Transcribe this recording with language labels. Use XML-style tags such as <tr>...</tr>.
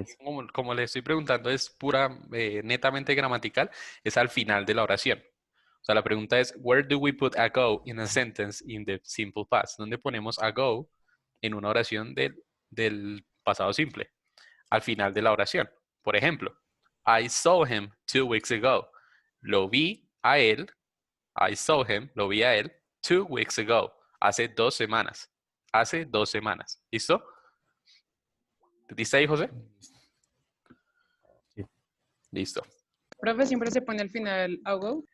<es>antes. como le estoy preguntando es pura, netamente gramatical, es al final de la oración. O sea, la pregunta es,</es> <en>where do we put a go in a sentence in the simple past?</en> <es>¿Dónde ponemos a go en una oración del pasado simple? Al final de la oración. Por ejemplo,</es> <en>I saw him 2 weeks ago.</en> <es>Lo vi a él,</es> <en>I saw him,</en> <es>lo vi a él</es> <en>2 weeks ago.</en> <es>Hace 2 semanas. Hace 2 semanas. ¿Listo? ¿Te diste ahí, José? Sí. Listo. Profe, siempre se pone al final go.</es>